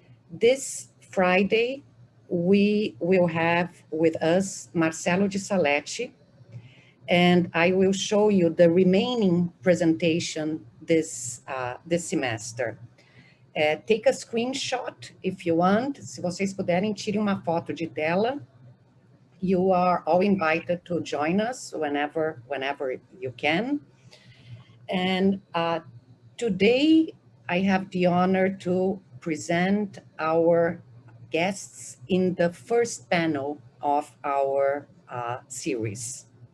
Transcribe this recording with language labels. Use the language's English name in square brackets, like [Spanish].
[English] This Friday, we will have with us Marcelo de Salete, and I will show you the remaining presentation this semester. Take a screenshot if you want. [Portuguese] Se vocês puderem, tire uma foto de tela. [English] You are all invited to join us whenever you can. And today, I have the honor to present our guests in the first panel of our series.